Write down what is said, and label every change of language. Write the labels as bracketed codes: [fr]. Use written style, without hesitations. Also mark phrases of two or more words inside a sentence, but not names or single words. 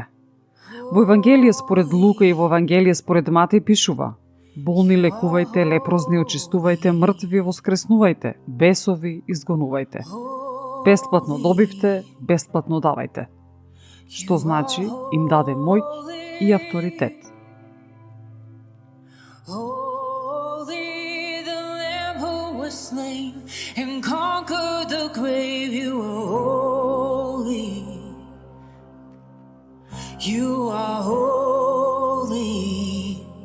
[mk] Во Евангелие според Лука и во Евангелие според Матеј пишува: болни лекувајте, лепрозни очистувајте, мртви воскреснувајте, бесови изгонувајте. Бесплатно добивте, бесплатно давајте. Што значи им даде моќ и авторитет. [en] Holy, the Lamb who was slain and conquered the grave, you are holy. You are holy.